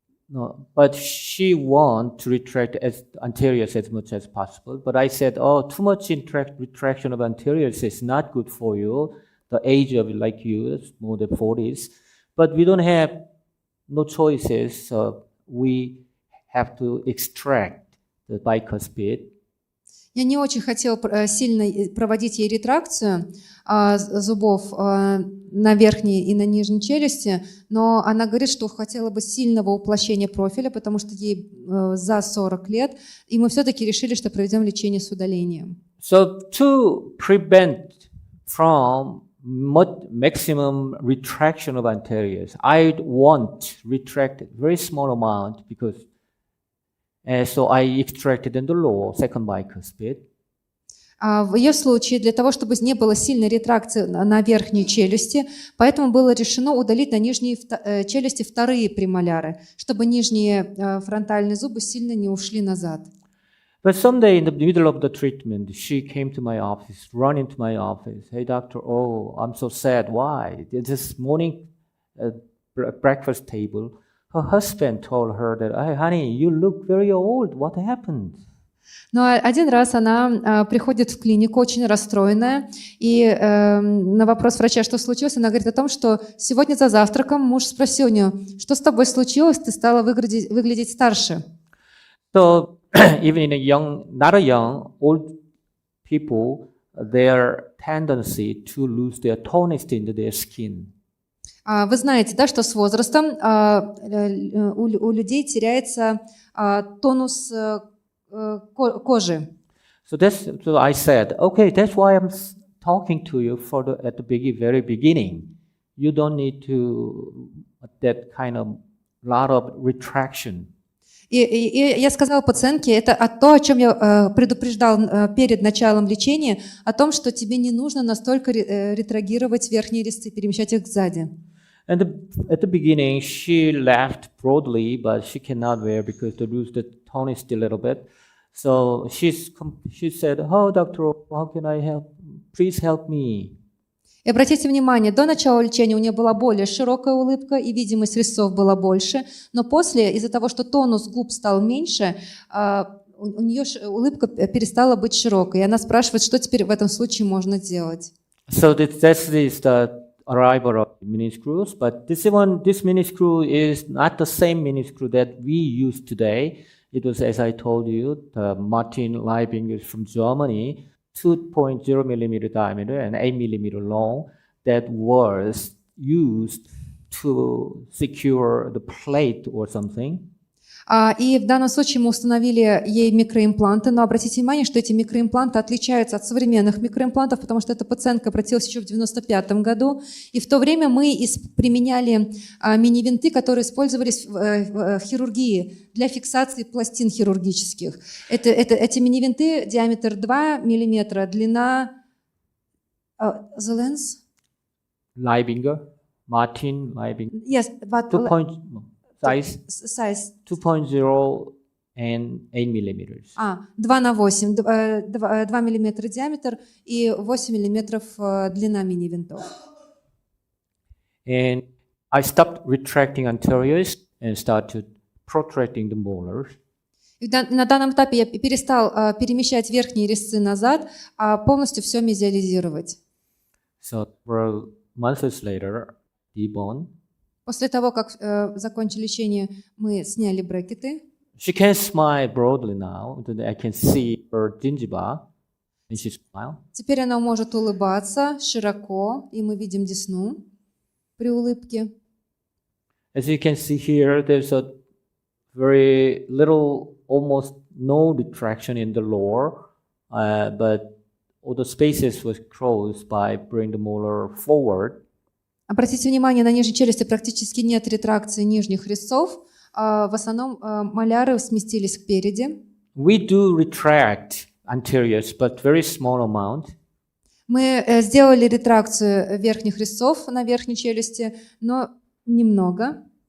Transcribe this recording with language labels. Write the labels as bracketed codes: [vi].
[en] No, but she want to retract as anteriors as much as possible. But I said, too much retraction of anteriors is not good for you. The age of like you, more than 40s. But we don't have no choices. So we have to extract the bicuspid. [ru] Я не очень хотела сильно проводить ей ретракцию зубов на верхней и на нижней челюсти, но она говорит, что хотела бы сильного уплощения профиля, потому что ей за 40 лет, и мы все-таки решили, что проведем лечение с удалением. [en] So to prevent from maximum retraction of anteriors, I want to retract a very small amount because so I extracted in the lower second bicuspid. [ru] В ее случае, для того, чтобы не было сильной ретракции на верхней челюсти, поэтому было решено удалить на нижней челюсти вторые премоляры, чтобы нижние фронтальные зубы сильно не ушли назад. [en] But someday in the middle of the treatment, she came to my office, run into my office. Hey, doctor, I'm so sad. Why? This morning breakfast table, her husband told her that, hey, honey, you look very old. What happened? [ru] Но один раз она приходит в клинику очень расстроенная, и на вопрос врача, что случилось, она говорит о том, что сегодня за завтраком муж спросил у нее, что с тобой случилось, ты стала выглядеть старше. [en] So even in not a young, old people, their tendency to lose their tonus in their skin. [ru] Вы знаете, да, что с возрастом у людей теряется тонус кожи. [en] So I said, okay, that's why I'm talking to you at the very beginning. You don't need to that kind of lot of retraction. [ru] И я сказала пациентке, это то, о чем я предупреждал перед началом лечения, о том, что тебе не нужно настолько ретрагировать верхние резцы, перемещать их сзади. [en] And at the beginning, she laughed broadly, but she cannot wear because they lose the tonus a little bit. So she said, "Oh, doctor, how can I help? Please help me." [ru] И обратите внимание, до начала лечения у нее была более широкая улыбка и видимость резцов была больше, но после, из-за того, что тонус губ стал меньше, у нее улыбка перестала быть широкой. И она спрашивает, что теперь в этом случае можно делать. [en] So this is the arrival of mini screws, but this mini screw is not the same mini screw that we use today. It was, as I told you, the Martin Liebing is from Germany, 2.0 millimeter diameter and 8 millimeter long, that was used to secure the plate or something. [ru] И в данном случае мы установили ей микроимпланты, но обратите внимание, что эти микроимпланты отличаются от современных микроимплантов, потому что эта пациентка обратилась еще в 1995 году, и в то время мы применяли мини-винты, которые использовались в хирургии для фиксации пластин хирургических. Эти мини-винты, диаметр 2 мм, длина... [en] The lens? Leibinger, Martin Leibinger. Yes, but... Size 2.0 and 8 millimeters. [ru] 2 на 8, 2 миллиметра диаметр и 8 миллиметров длина мини-винтов. [en] And I stopped retracting anteriors and started protracting the molars. [ru] И на данном этапе я перестал перемещать верхние резцы назад, а полностью все мезиализировать. [en] So several months later, debone. [ru] После того, как закончили лечение, мы сняли брекеты. [en] She can smile broadly now. I can see her gingiva, and she smiles. [ru] Теперь она может улыбаться широко, и мы видим десну при улыбке. [en] As you can see here, there's a very little, almost no retraction in the lower, but all the spaces was closed by bringing the molar forward. [ru] Обратите внимание, на нижней челюсти практически нет ретракции нижних резцов. В основном маляры сместились кпереди. [en] We do retract anteriors, but very small amount. [ru] Мы сделали ретракцию верхних резцов на верхней челюсти, но немного.